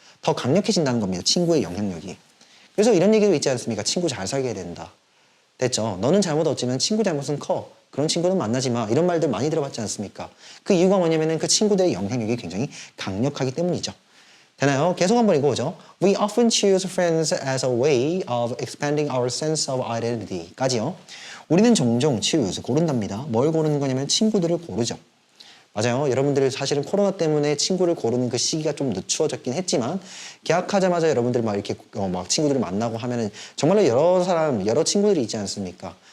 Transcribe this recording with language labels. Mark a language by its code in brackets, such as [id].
[ko] 더 강력해진다는 겁니다. 친구의 영향력이. 그래서 이런 얘기도 있지 않습니까? 친구 잘 살게 된다. 됐죠? 너는 잘못 없지만 친구 잘못은 커. 그런 친구는 만나지 마. 이런 말들 많이 들어봤지 않습니까? 그 이유가 뭐냐면은 그 친구들의 영향력이 굉장히 강력하기 때문이죠. 되나요? 계속 한번 읽어보죠. [en] We often choose friends as a way of expanding our sense of identity. [ko] 까지요. 우리는 종종 choose, 고른답니다. 뭘 고르는 거냐면 친구들을 고르죠. 맞아요. 여러분들 사실은 코로나 때문에 친구를 고르는 그 시기가 좀 늦추어졌긴 했지만 개학하자마자 여러분들 막 이렇게 막 친구들을 만나고 하면은 정말로 여러 사람, 여러 친구들이 있지 않습니까?